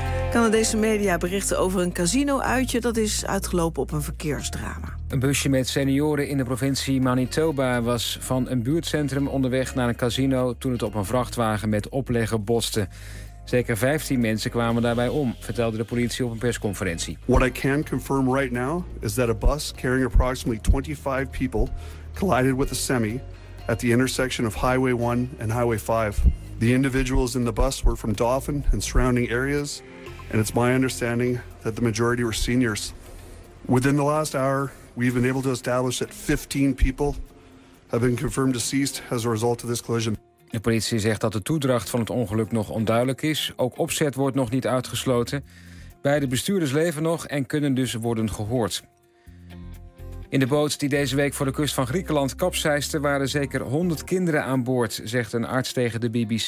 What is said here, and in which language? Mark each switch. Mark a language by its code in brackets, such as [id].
[nl] Canadese media berichten over een casino-uitje dat is uitgelopen op een verkeersdrama. Een busje met senioren in de provincie Manitoba was van een buurtcentrum onderweg naar een casino toen het op een vrachtwagen met oplegger botste. Zeker 15 mensen kwamen daarbij om, vertelde de politie op een persconferentie. [en] What I can confirm right now is that a bus carrying approximately 25 people collided with a semi at the intersection of Highway 1 and Highway 5. The individuals in the bus were from Dauphin and surrounding areas. And it's my understanding that the majority were seniors. Within the last hour, we've been able to establish that 15 people have been confirmed deceased as a result of this collision. [nl] De politie zegt dat de toedracht van het ongeluk nog onduidelijk is. Ook opzet wordt nog niet uitgesloten. Beide bestuurders leven nog en kunnen dus worden gehoord. In de boot die deze week voor de kust van Griekenland kapseisde waren zeker 100 kinderen aan boord, zegt een arts tegen de BBC.